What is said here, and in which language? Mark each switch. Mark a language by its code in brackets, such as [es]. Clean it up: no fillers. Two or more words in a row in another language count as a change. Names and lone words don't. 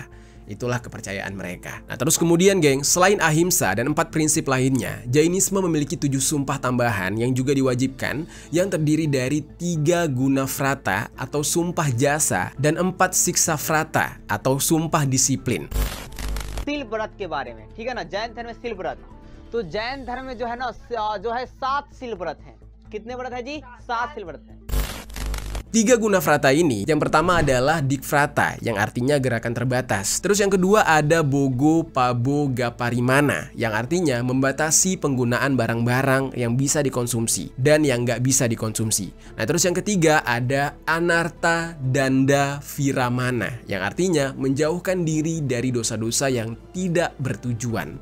[id] Itulah kepercayaan mereka. Nah, terus kemudian geng, selain ahimsa dan 4 prinsip lainnya, Jainisme memiliki 7 sumpah tambahan yang juga diwajibkan, yang terdiri dari 3 guna vrata atau sumpah jasa dan 4 siksa vrata atau sumpah disiplin. [hi] सील व्रत के बारे में, ठीक है ना, जैन धर्म में सील व्रत, तो जैन धर्म में जो है ना, जो है 7 सील व्रत हैं। कितने व्रत है जी? 7 सील व्रत हैं। [id] 3 guna vrata ini, yang pertama adalah dikvrata, yang artinya gerakan terbatas. Terus yang kedua ada bogo pabo gaparimana, yang artinya membatasi penggunaan barang-barang yang bisa dikonsumsi dan yang nggak bisa dikonsumsi. Nah, terus yang ketiga ada anarta danda viramana, yang artinya menjauhkan diri dari dosa-dosa yang tidak bertujuan.